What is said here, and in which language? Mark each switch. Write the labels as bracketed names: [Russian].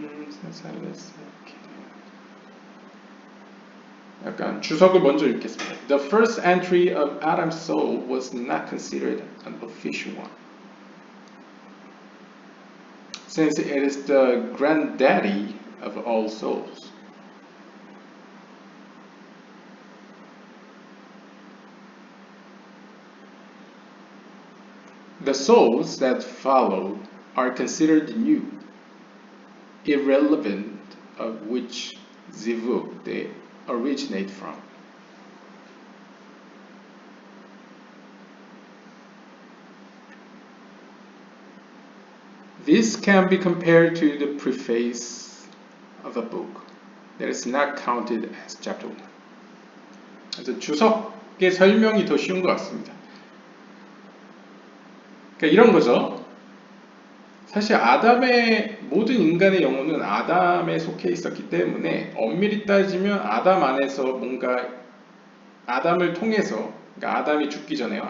[English] since at least [Korean] 약간 주석을 먼저 읽겠습니다. [English] The first entry of Adam's soul was not considered an official one, since it is the granddaddy of all souls. The souls that follow are considered new, irrelevant of which zivug they originate from. This can be compared to the preface of a book that is not counted as chapter 1. [Korean] 그래서 주석의 설명이 더 쉬운 것 같습니다. 그러니까 이런 거죠. 사실 아담의 모든 인간의 영혼은 아담에 속해 있었기 때문에 엄밀히 따지면 아담 안에서 뭔가 아담을 통해서, 그러니까 아담이 죽기 전에요.